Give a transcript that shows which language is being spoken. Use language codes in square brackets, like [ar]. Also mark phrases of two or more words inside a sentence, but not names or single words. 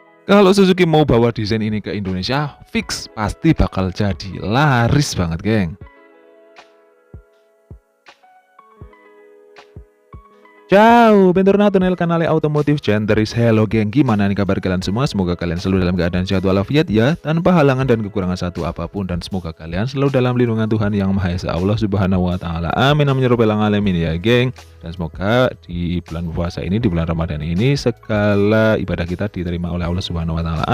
[id] Kalau Suzuki mau bawa desain ini ke Indonesia, fix pasti bakal jadi laris banget, geng. [it] Ciao, bentornato nel canale Automotive Centeris. [id] Hello geng, gimana nih kabar kalian semua? Semoga kalian selalu dalam keadaan sehat walafiat ya, tanpa halangan dan kekurangan satu apapun, dan semoga kalian selalu dalam lindungan Tuhan Yang Maha Esa, Allah [ar] سبحانه وتعالى. آمين آمين يا رب العالمين [id] ya, geng. Dan semoga di bulan puasa ini, di bulan Ramadan ini, segala ibadah kita diterima oleh Allah [ar] سبحانه وتعالى.